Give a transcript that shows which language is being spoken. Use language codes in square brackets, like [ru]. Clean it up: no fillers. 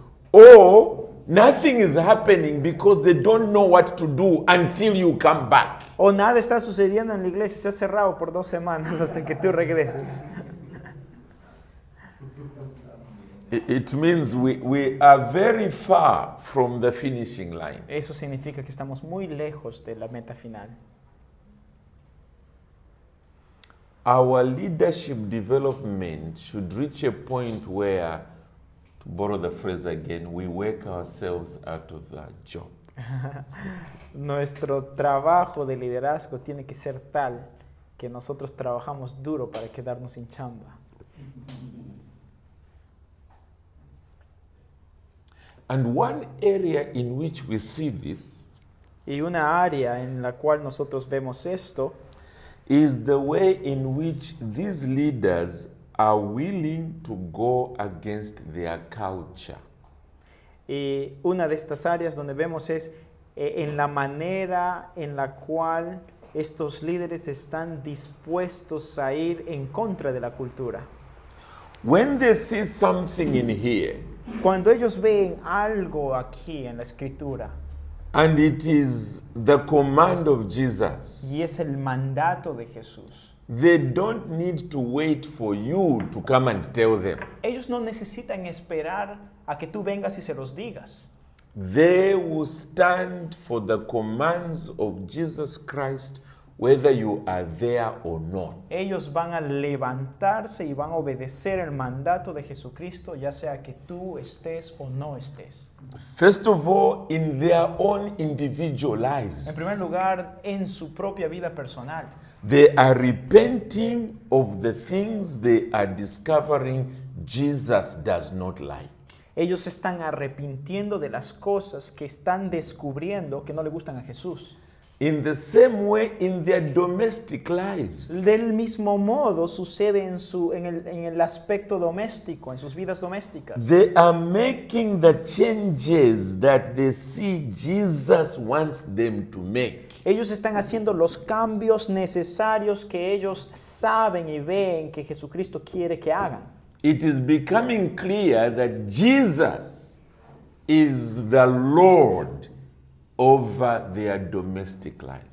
[en] Or nothing is happening because they don't know what to do until you come back. [es] O nada está sucediendo en la iglesia, se ha cerrado por 2 semanas hasta que tú regreses. [en] It means we are very far from the finishing line. [es] Eso significa que estamos muy lejos de la meta final. [en] Our leadership development should reach a point where, to borrow the phrase again, we work ourselves out of a job. [es] Nuestro trabajo de liderazgo tiene que ser tal que nosotros trabajamos duro para quedarnos sin chamba. [en] And one area in which we see this [es] Y una área en la cual nosotros vemos esto [en] is the way in which these leaders are willing to go against their culture. [es] y una de estas áreas donde vemos es en la manera en la cual estos líderes están dispuestos a ir en contra de la cultura. [en] When they see something in here, [es] Cuando ellos ven algo aquí en la escritura [en] and it is the command of Jesus, [es] y es el mandato de Jesús, [en] they don't need to wait for you to come and tell them. [es] ellos no necesitan esperar a que tú vengas y se los digas. [en] They will stand for the commands of Jesus Christ, whether you are there or not. [es] Ellos van a levantarse y van a obedecer el mandato de Jesucristo, ya sea que tú estés o no estés. [en] First of all, in their own individual [es] En [en] lives, [es] primer lugar, en su propia vida personal. [en] they are repenting of the things they are discovering Jesus does not like. [es] Ellos se están arrepintiendo de las cosas que están descubriendo que no le gustan a Jesús. [en] In the same way, in their domestic lives, [es] Del mismo modo sucede en el aspecto doméstico, en sus vidas domésticas. [en] they are making the changes that they see Jesus wants them to make. [es] Ellos están haciendo los cambios necesarios que ellos saben y ven que Jesucristo quiere que hagan. [en] It is becoming clear that Jesus is the Lord over their domestic life.